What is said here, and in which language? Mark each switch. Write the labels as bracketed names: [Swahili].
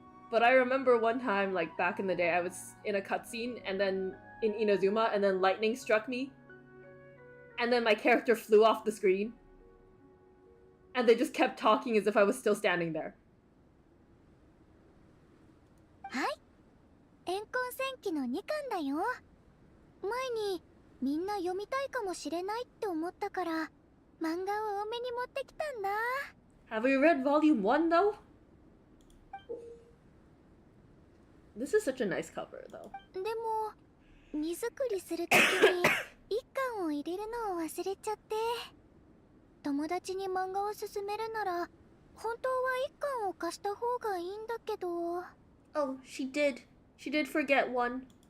[English] But I remember one time, like, back in the day, I was in a cutscene, and then in Inazuma, and then lightning struck me. And then my character flew off the screen. And they just kept talking as if I was still standing there. [Japanese] はい、怨恨戦記の2巻だよ。前にみんな読みたいかもしれないって思ったから漫画を多めに持ってきたんだ。 [English] Have we read volume 1 though? This is such a nice cover though. [Japanese] でも荷造りするときに1巻を入れるのを忘れちゃって。友達に漫画を勧めるなら本当は1巻を貸した方がいいんだけど。 [English] Oh, she did. She did forget one.